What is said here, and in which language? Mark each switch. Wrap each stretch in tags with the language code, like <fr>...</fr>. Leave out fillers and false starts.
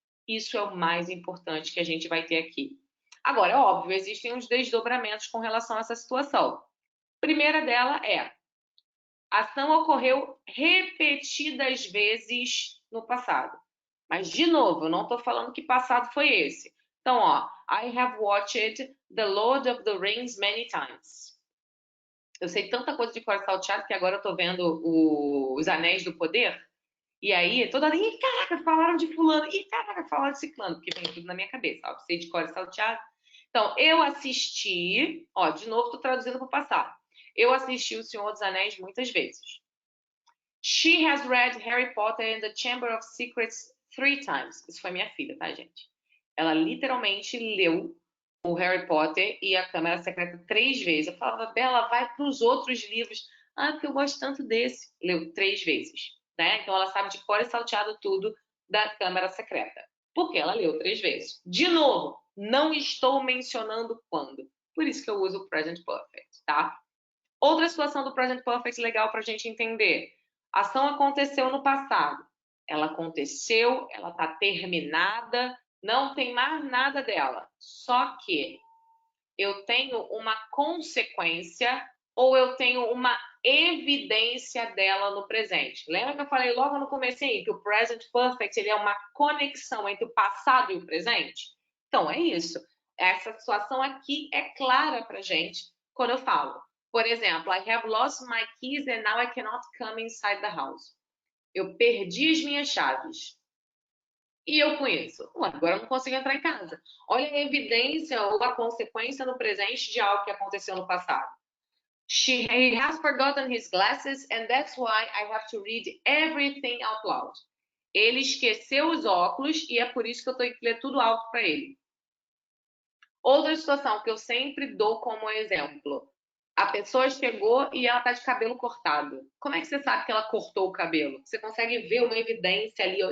<pt>Isso é o mais importante que a gente vai ter aqui. Agora, é óbvio, existem uns desdobramentos com relação a essa situação. A primeira dela é: a ação ocorreu repetidas vezes no passado. Mas, de novo, eu não estou falando que passado foi esse. Então, ó,</pt> <en>I have watched The Lord of the Rings many times.</en> <pt>Eu sei tanta coisa de cor salteado que agora eu estou vendo Os Anéis do Poder. E aí, toda hora, ih, caraca, falaram de fulano, ih, caraca, falaram de ciclano, porque vem tudo na minha cabeça, ó, sei de cor salteado. Então, eu assisti, ó, de novo, estou traduzindo para o passado. Eu assisti O Senhor dos Anéis muitas vezes.</pt> <en>She has read Harry Potter and the Chamber of Secrets 3 times.</en> <pt>Isso foi minha filha, tá, gente? Ela literalmente leu o Harry Potter e a Câmara Secreta 3 vezes. Eu falava, Bela, vai para os outros livros. Ah, porque eu gosto tanto desse. Leu 3 vezes, né? Então ela sabe de cor e salteado tudo da Câmara Secreta. Porque ela leu 3 vezes. De novo, não estou mencionando quando. Por isso que eu uso o Present Perfect, tá? Outra situação do Present Perfect legal para a gente entender. A ação aconteceu no passado. Ela aconteceu, ela está terminada, não tem mais nada dela. Só que eu tenho uma consequência ou eu tenho uma evidência dela no presente. Lembra que eu falei logo no começo aí que o Present Perfect ele é uma conexão entre o passado e o presente? Então, é isso. Essa situação aqui é clara para gente quando eu falo. Por exemplo,</pt> <en>I have lost my keys and now I cannot come inside the house.</en> <pt>Eu perdi as minhas chaves. E eu com isso? Ué, agora eu não consigo entrar em casa. Olha a evidência ou a consequência no presente de algo que aconteceu no passado.</pt> <en>He has forgotten his glasses and that's why I have to read everything out loud.</en> <pt>Ele esqueceu os óculos e é por isso que eu tenho que ler tudo alto para ele. Outra situação que eu sempre dou como exemplo. A pessoa chegou e ela tá de cabelo cortado. Como é que você sabe que ela cortou o cabelo? Você consegue ver uma evidência ali, ó.</pt>